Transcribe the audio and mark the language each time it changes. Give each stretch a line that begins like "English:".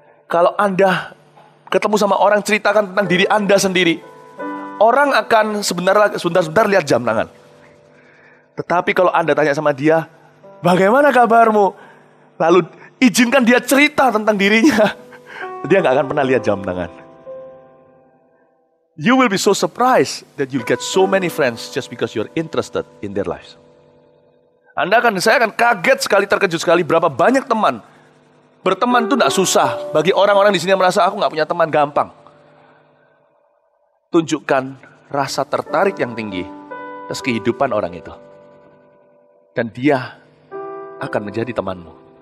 Indonesian: Kalau Anda ketemu sama orang, ceritakan tentang diri Anda sendiri. Orang akan sebentar lihat jam tangan. Tetapi kalau Anda tanya sama dia, bagaimana kabarmu? Lalu izinkan dia cerita tentang dirinya. Dia nggak akan pernah lihat jam tangan.
English: You will be so surprised that you'll get so many friends just because you're interested in their lives.
Indonesian: Saya akan kaget sekali, terkejut sekali berapa banyak teman. Berteman itu tidak susah. Bagi orang-orang di sini yang merasa aku nggak punya teman, gampang. Tunjukkan rasa tertarik yang tinggi atas kehidupan orang itu. Dan dia akan menjadi temanmu.